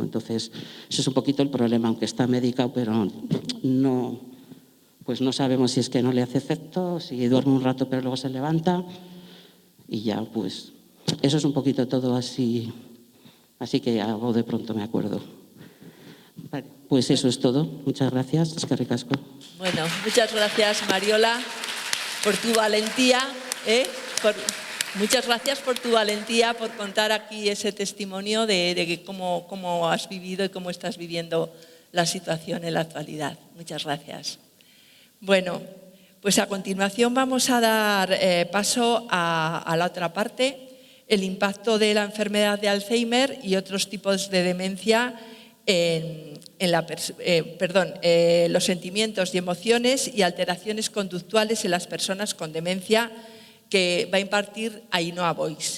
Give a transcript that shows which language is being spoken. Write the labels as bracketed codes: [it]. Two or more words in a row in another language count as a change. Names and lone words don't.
[es] Entonces, eso es un poquito el problema, aunque está medicado, pero no, pues no sabemos si es que no le hace efecto, si duerme un rato pero luego se levanta. Y ya, pues, eso es un poquito todo así que algo de pronto me acuerdo. Vale, pues eso es todo. Muchas gracias. [eu] Eskerrik asko. [es] Bueno, muchas gracias, Mariola, por tu valentía. Muchas gracias por tu valentía, por contar aquí ese testimonio de cómo has vivido y cómo estás viviendo la situación en la actualidad. Muchas gracias. Bueno, pues a continuación vamos a dar paso a la otra parte, el impacto de la enfermedad de Alzheimer y otros tipos de demencia los sentimientos y emociones y alteraciones conductuales en las personas con demencia, que va a impartir Ainhoa Boix.